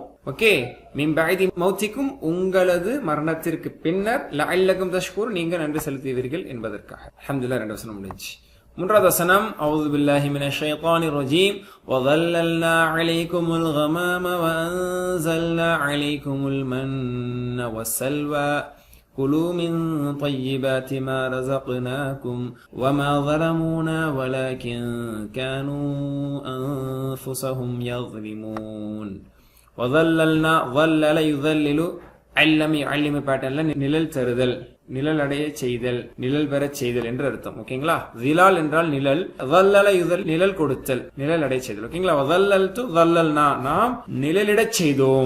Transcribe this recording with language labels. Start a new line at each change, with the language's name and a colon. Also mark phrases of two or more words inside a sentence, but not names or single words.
Tamil: ஓகே,
Arabic: من بعد موتكم,
Tamil: உங்களது மரணத்திற்கு பின்னர்,
Arabic: لعلكم تشكرون,
Tamil: நீங்க நன்றி செலுத்துவீர்கள் என்பதற்காக. அல்ஹம்துலில்லாஹ். 2 வசனம் முடிஞ்சு. 3வது வசனம்.
Arabic: أعوذ بالله من الشيطان الرجيم. وظللنا عليكم الغمام وأنزلنا عليكم المن والسلوى كلوا من طيبات ما رزقناكم وما ظلمونا ولكن كانوا أنفسهم يظلمون.
Tamil: வதல்லல்னா,
Arabic: ظلل يظلل, علم علم
Tamil: பேட்டர்ன்ல நிழல் தருதல், நிழல் அடைய செய்தல், நிழல் பெற செய்தல் என்று அர்த்தம். ஓகேங்களா? ஜிலால் என்றால் நிழல்,
Arabic: ظلل يظل
Tamil: நிழல் கொடுத்தல், நிழல் அடைய செய்தல். ஓகேங்களா?
Arabic: وظللت وظللنا,
Tamil: நாம் நிழலிட செய்தோம்.